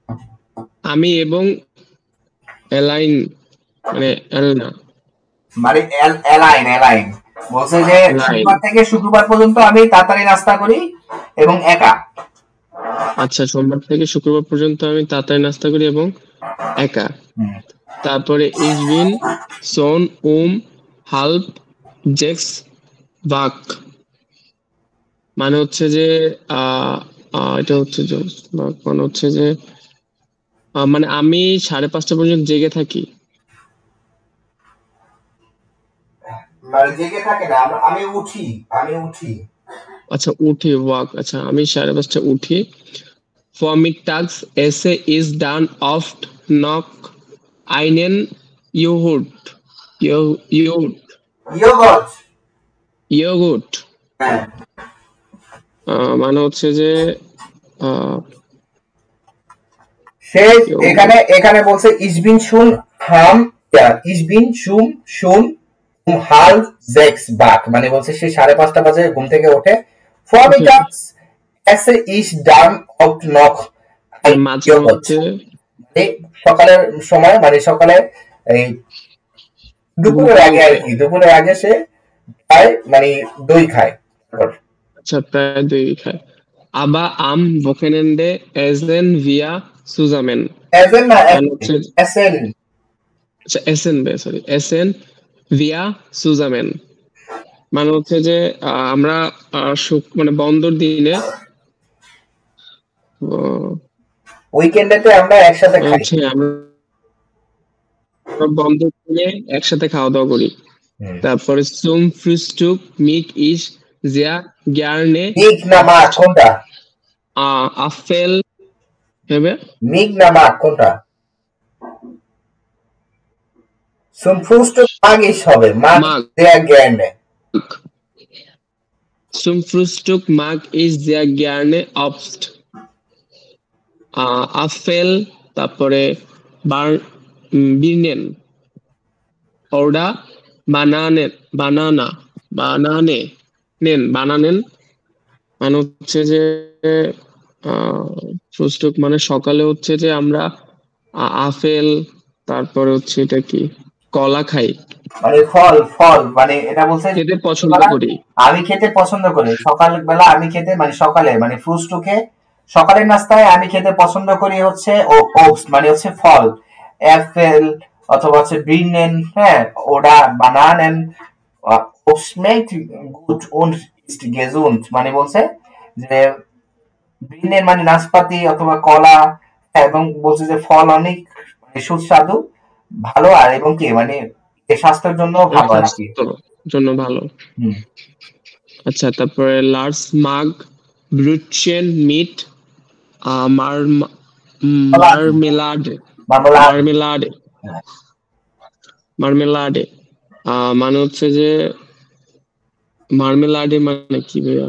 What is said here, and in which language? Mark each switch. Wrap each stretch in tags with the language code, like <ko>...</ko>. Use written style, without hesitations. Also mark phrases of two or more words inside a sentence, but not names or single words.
<bn>আমি এবং অ্যালাইন মানে এলনা মানে অ্যালাইন বলছে যে লাইন। সোমবার থেকে শুক্রবার পর্যন্ত আমি তাড়াতাড়ি নাস্তা করি এবং একা। আচ্ছা, সোমবার থেকে শুক্রবার পর্যন্ত আমি তাড়াতাড়ি নাস্তা করি এবং একা।</bn> <de>তারপরে ich bin schon halb sechs wach,</de> <bn>মানে হচ্ছে যে এটা হচ্ছে যে মানে হচ্ছে যে মানে আমি 5:30 পর্যন্ত জেগে থাকি। মানে জেগে থাকে না, আমি উঠি। আচ্ছা, উঠি ওয়াক। আচ্ছা, আমি 5:30 উঠি।</bn> <de>Vormittags esse ich dann oft noch einen Joghurt. Joghurt.</de> <bn>মানে হচ্ছে যে সে এখানে বলছে</bn> <de>ich bin schon halb sechs wach,</de> <bn>মানে বলছে সে 5:30 বাজে ঘুম থেকে ওঠে।</bn> <de>Vormittags esse ich dann oft noch</de> <bn>সকালের সময়, মানে সকালে এই দুপুরের আগে আর কি, দুপুরের আগে সে খায় মানে দই খায়। আচ্ছা, প্রায় দই খায়।</bn> <de>Aber am Wochenende essen wir zusammen. Essen wir zusammen,</de> <bn>মানে হচ্ছে যে আমরা মানে বন্ধর দিনে উইকেন্ডেতে আমরা একসাথে খাই। আমরা বন্ধর দিনে একসাথে খাওয়া দাওয়া করি।</bn> <de>তারপরে zum Frühstück mag ich sehr gerne</de> <bn>কোনটা? Apfel হবে মিগ না মাগ কোনটা?</bn> <de>zum Frühstück mag ich হবে mag sehr gerne। Zum Frühstück mag ich sehr gerne Obst, Apfel, তারপরে Birnen oder Bananen,</de> <bn>মানে হচ্ছে যে ফ্রুস্টুক মানে সকালে হচ্ছে যে আমরা আপেল, তারপরে হচ্ছে এটা কি কলা খাই, মানে ফল মানে এটা বলছে খেতে পছন্দ করি। আমি খেতে পছন্দ করি সকালবেলা, আমি খেতে মানে সকালে মানে ফ্রুস্টুকে সকালের নাস্তায় আমি খেতে পছন্দ করি হচ্ছে ওটস, মানে হচ্ছে ফল, অ্যাপেল অথবা হচ্ছে বির্নেন, হ্যাঁ, ওটা বানানেন,</bn> <de>schmeckt gut und ist gesund,</de> <bn>মানে বলছে যে বির্নেন মানে নাশপাতি অথবা কলা, এবং বলছে যে ফল অনেক সুস্বাদু, ভালো, আর এবং কি মানে স্বাস্থ্যের জন্য ভালো আর কি, জন্য ভালো। আচ্ছা, তারপরে</bn> <de>Lars mag Brötchen mit Marmelade,</de> <bn>মানে হচ্ছে যে মার্মেলাডে মানে কি ভাইয়া?</bn>